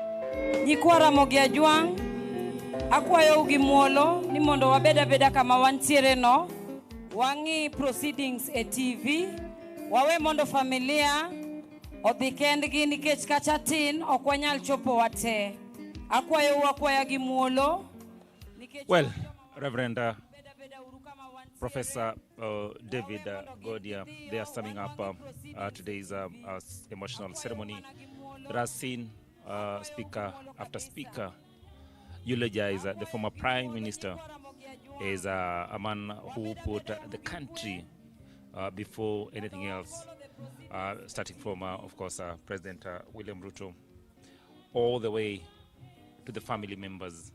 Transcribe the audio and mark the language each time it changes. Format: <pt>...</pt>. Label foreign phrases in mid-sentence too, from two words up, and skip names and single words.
<luo>Nyikwa Ramogi Ajwang', akwayo ugi muolo ni mondo wabeda kama wantiere no, wangi proceedings e TV, wawe mondo familia odhi kendgi nikech kacha tin ok wanyal chopo wate. Akwaya gi muolo.</luo> <en>Well, Reverend Professor David Godia, they are summing up today's emotional ceremony that has seen speaker after speaker eulogize the former Prime Minister as a man who put the country before anything else, starting from, of course, President William Ruto, all the way to the family members.</en>